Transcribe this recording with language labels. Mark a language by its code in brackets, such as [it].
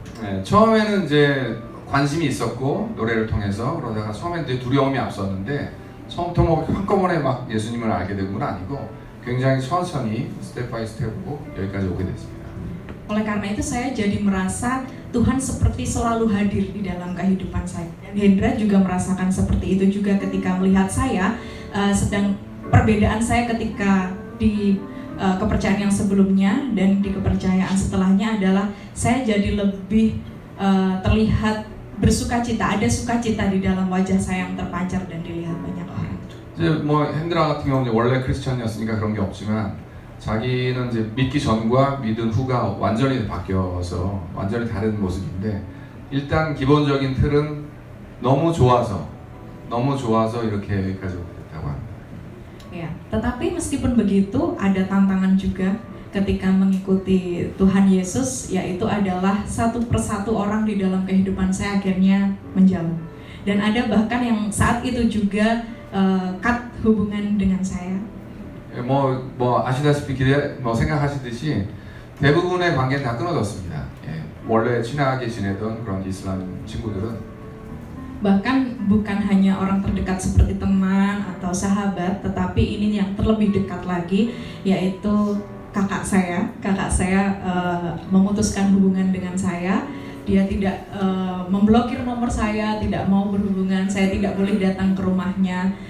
[ko] 네, 처음에는 이제 관심이 있었고 노래를 통해서 그러다가 처음엔 되게 두려움이 앞섰는데 처음부터 뭐 한꺼번에 막 예수님을 알게 된 건 아니고 굉장히 천천히 스텝 바이 스텝으로 여기까지 오게 됐습니다. [id] Oleh karena itu saya jadi merasa Tuhan seperti selalu hadir di dalam kehidupan saya. Dan Hendra juga merasakan seperti itu juga ketika melihat saya sedang perbedaan saya ketika di kepercayaan yang sebelumnya dan di kepercayaan setelahnya adalah saya jadi lebih terlihat bersukacita, ada sukacita di dalam wajah saya yang terpancar dan dilihat banyak orang. [ko] 이제 뭐 핸드라 같은 경우는 원래 크리스천이었으니까 그런 게 없지만 자기는 이제 믿기 전과 믿은 후가 완전히 바뀌어서 완전히 다른 모습인데 일단 기본적인 틀은 너무 좋아서 이렇게 여기까지 오게 됐다고 합니다. [id] Ya, tetapi meskipun begitu ada tantangan juga ketika mengikuti Tuhan Yesus, yaitu adalah satu persatu orang di dalam kehidupan saya akhirnya menjauh. Dan ada bahkan yang saat itu juga cut hubungan dengan saya. [ko] 뭐 아시다시피 생각하시듯이 대부분의 관계는 다 끊어졌습니다. 예, 원래 친하게 지내던 그런 이슬람 친구들은 [id] Bahkan bukan hanya orang terdekat seperti teman atau sahabat, tetapi ini yang terlebih dekat lagi, yaitu kakak saya. Kakak saya memutuskan hubungan dengan saya. Dia tidak memblokir nomor saya, tidak mau berhubungan, saya tidak boleh datang ke rumahnya.